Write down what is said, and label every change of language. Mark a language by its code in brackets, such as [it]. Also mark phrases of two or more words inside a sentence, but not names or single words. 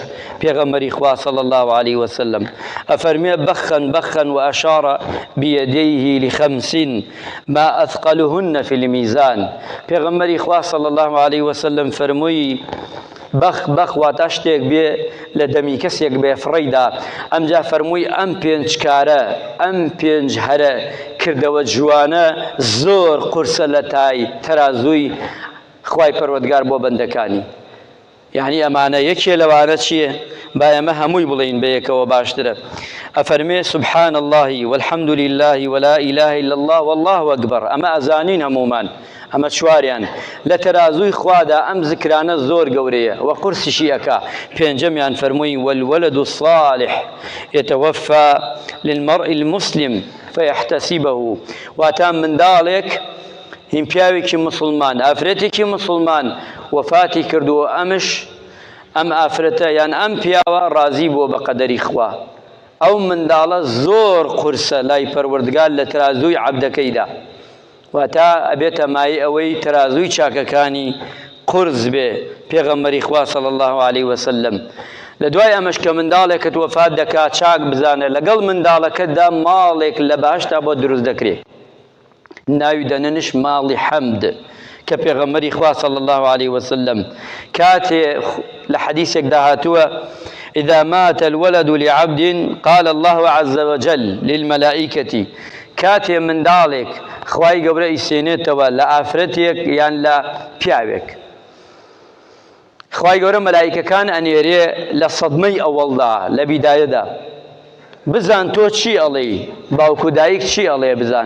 [ckb] پێغەمبەری خوا [ar] صلی الله عليه وسلم [ckb] ئەفەرمێ بەخەن [ar] وأشار بيديه لخمس ما أثقلهن في الميزان. [ckb] پێغەمبەری خوا [ar] صلی الله عليه وسلم [ckb] فەرمووی بەخ واتە شتێک بێ لە دەمی کەسێک بێ فڕیدا. ئەمجا فەرمووی ئەم پێنج کارە ئەم پێنج هەرە کردەوە جوانە زۆر قورسە لە تای تەرازووی خوای پەروەردگار بۆ بەندەکانی. یعنی ئەمانە یەکێ لەوانە چییە؟ با ئێمە هەمووی بڵین بەیەکەوە باشترە. ئەفەرمێ [ar] سبحان الله والحمد لله ولا إله إلا الله والله أكبر. [ckb] ئەمە ئەزانین هەمومان، ئەمە چواریان لە تەرازووی خوادا ئەم زکرانە زۆر گەورەیە و قورسیشی ئەکا. پێنجەمیان فەرمووی [ar] والولد الصالح يتوفى للمرء المسلم فيحتسبه. [ckb] واتە منداڵێک هین پیاوێکی مسلمان ئافرەتێکی مسلمان وەفاتی کردووە ئەم ئافرەتە یان ئەم پیاوە ڕازی بووە بە قەدەری خوا، ئەو منداڵە زۆر قورسە لای پەروەردگار لە تەرازووی عەبدەکەیدا. واتە ئەبێتە مای ئەوەی تەرازووی چاکەکانی قورس بێ. پێغەمبەری خوا [ar] صلی الله عليه وسلم [ckb] لە دوای ئەمەش کە منداڵێکت وەفات دەکات چاک بزانە لەگەڵ منداڵەکەتدا ماڵێک لە باشتا بۆ دروست دەکرێت، ناوی دەننش ماڵی حەمد کە پێغەمبەری خوا [ar] صلی الله عليه وسلم [ckb] کاتێ لە حەدیثێکدا هاتووە [ar] إذا مات الولد لعبد قال الله عز وجل للملائكة. [ckb] کاتێ منداڵێک خوای گەورە ئیسێنێتەوە لە ئافرەتێک یان لە پیاوێک، خوای گەورە مەلایکەکان ئەنێرێ لە سەدمەی ئەوەڵدا لە بیدایەدا بزان تۆ چی ئەڵێی، باوک و دایک چی ئەڵێ بزان.